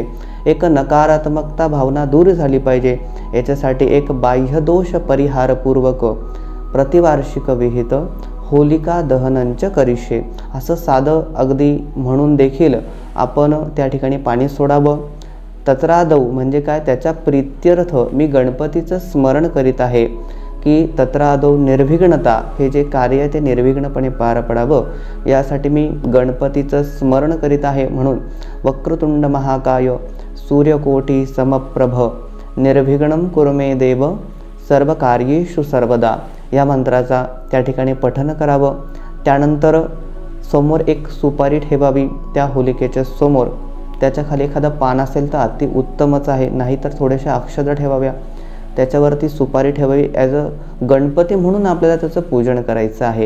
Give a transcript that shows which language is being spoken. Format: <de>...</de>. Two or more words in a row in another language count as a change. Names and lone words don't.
<mr>एक नकारात्मकता भावना दूर झाली पाहिजे। याच्यासाठी एक</mr> <sa>बाह्यदोष परिहारपूर्वक प्रतिवार्षिक विहित होलिका दहनंच करिष्ये,</sa> <mr>असं साधं अगदी म्हणून देखील आपण त्या ठिकाणी पाणी सोडावं. तत्रादौ म्हणजे काय, त्याच्या प्रीत्यर्थ मी गणपतीचं स्मरण करीत आहे की</mr> <sa>तत्रादौ निर्विघ्नता,</sa> <mr>हे जे कार्य आहे ते निर्विघ्नपणे पार पडावं यासाठी मी गणपतीचं स्मरण करीत आहे.</mr> <sa>म्हणून वक्रतुंड महाकाय सूर्यकोटी समप्रभ निर्विघ्नं कुरु मे देव सर्व कार्येषु सर्वदा,</sa> <mr>या मंत्राचा त्या ठिकाणी पठन करावं. त्यानंतर समोर एक सुपारी ठेवावी त्या होलिकेच्या समोर. त्याच्या खाली एखादं पान असेल तर अति उत्तमच आहे, नाहीतर थोड्याशा अक्षता ठेवाव्या, त्याच्यावरती सुपारी ठेवावी.</mr> <en>as a</en> <mr>गणपती म्हणून आपल्याला त्याचं पूजन करायचं आहे.</mr>